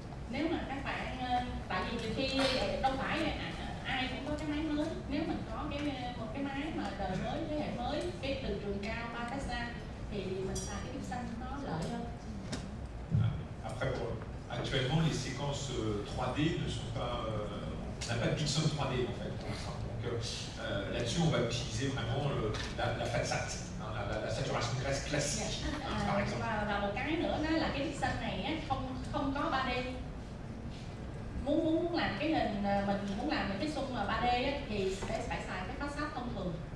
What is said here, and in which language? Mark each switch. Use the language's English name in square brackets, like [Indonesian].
[Vietnamese] nếu mà các bạn tại vì nhiều khi đâu phải ai cũng có cái máy mới, nếu mình có một cái máy mà đời mới, thế hệ mới, cái từ trường cao 3 Tesla thì mình xài cái Dixon nó lợi hơn. [French] Après, actuellement, les séquences 3D ne sont pas, on n'a pas de Dixon 3D en fait pour l'instant. Donc là-dessus, on va utiliser vraiment la FATSAT, la saturation de graisse classique, par exemple. [Vietnamese] Và một cái nữa đó là cái Dixon này á, không có 3D. Muốn làm cái hình, mình muốn làm những cái xung mà 3D á, thì phải xài cái FATSAT thông thường.